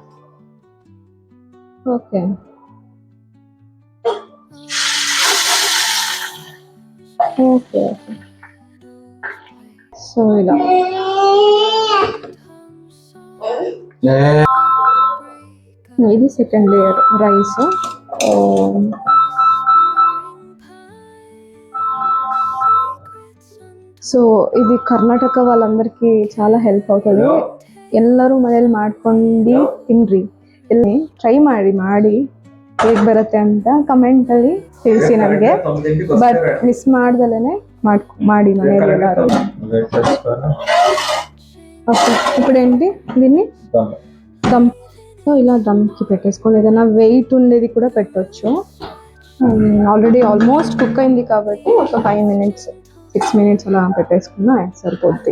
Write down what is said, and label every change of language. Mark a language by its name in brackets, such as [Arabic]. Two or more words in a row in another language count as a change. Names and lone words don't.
[Telugu] ఓకే, ఓకే. సో ఇలా ఇది [English] second layer rice. [Kannada] ಸೊ ಇದು ಕರ್ನಾಟಕ [Telugu] వాళ్ళందరికీ చాలా ಹೆಲ್ಪ್ అవుతుంది. [Kannada] ಎಲ್ಲರೂ ಮನೇಲಿ ಮಾಡ್ಕೊಂಡು ತಿನ್ರಿ, ಇಲ್ಲಿ ಟ್ರೈ ಮಾಡಿ ಹೇಗೆ ಬರುತ್ತೆ ಅಂತ ಕಮೆಂಟಲ್ಲಿ ತಿಳಿಸಿ ನನಗೆ. ಬಟ್ ಮಿಸ್ ಮಾಡ್ದಲೇ ಮಾಡಿ ಮನೆಯಲ್ಲಿ ಎಲ್ಲರೂ. [Telugu] ఓకే, ఇప్పుడు ఏంటి దీన్ని దమ్. సో ఇలా దమ్కి పెట్టేసుకోవాలి. ఏదైనా వెయిట్ ఉండేది కూడా పెట్టవచ్చు. [English] already almost cook [Telugu] అయింది కాబట్టి ఒక 5 minutes 6 minutes అలా పెట్టేసుకున్నా సరిపోద్ది.